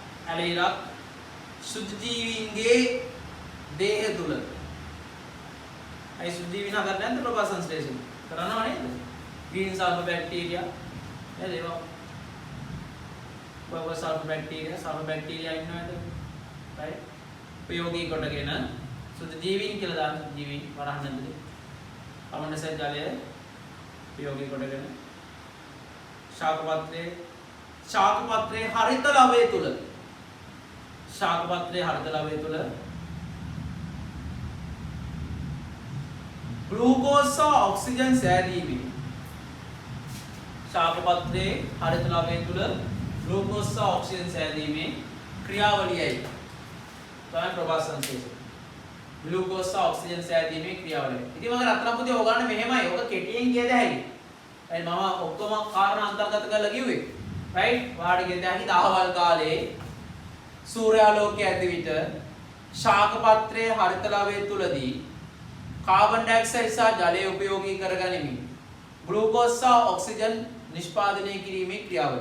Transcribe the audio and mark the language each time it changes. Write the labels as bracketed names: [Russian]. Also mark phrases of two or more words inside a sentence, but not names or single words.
[Sinhala] ඇලීරක් සුදු ජීවීන්ගේ දේහ තුල. අයි සුදු ජීවීන් හදන්නේ නැද්ද ප්‍රභා සංශ්ලේෂණ? කරනවා නේද? [English] green sulfur bacteria [Sinhala] නේද ඒවා? [English] purple sulfur bacteria [Sinhala] ඉන්නවද? [English] right? [Sinhala] ප්‍රයෝගී කොටගෙන සුදු ජීවීන් කියලා දාන සුදු ජීවීන් වරහන් ඇතුලේ කමණස ජලය ප්‍රයෝගී කොටගෙන ශාක පත්‍රයේ හරිත ලවය තුල ග්ලූකෝස් සහ ඔක්සිජන් සෑදීමේ ශාක පත්‍රයේ හරිත ලවය තුල ග්ලූකෝස් සහ ඔක්සිජන් සෑදීමේ ක්‍රියාවලියයි තමයි ප්‍රභා සංශ්ලේෂණ. ග්ලූකෝස් සහ ඔක්සිජන් සෑදීමේ ක්‍රියාවලිය. ඉතින් මම රත්න පුතේ ඔයගොල්ලන් මෙහෙමයි. ඔක කෙටියෙන් කියද හැකි. right මම ඔක්කොම කාරණා අන්තර්ගත කරලා කිව්වේ. right වාඩි කියද හැකි දහවල් කාලේ සූර්යාලෝකයේ ඇති විට ශාක පත්‍රයේ හරිත ලවය තුලදී කාබන් ඩයොක්සයිඩ් සහ ජලය උපයෝගී කරගනිමින් ග්ලූකෝස් සහ ඔක්සිජන් නිෂ්පාදනය කිරීමේ ක්‍රියාවලිය.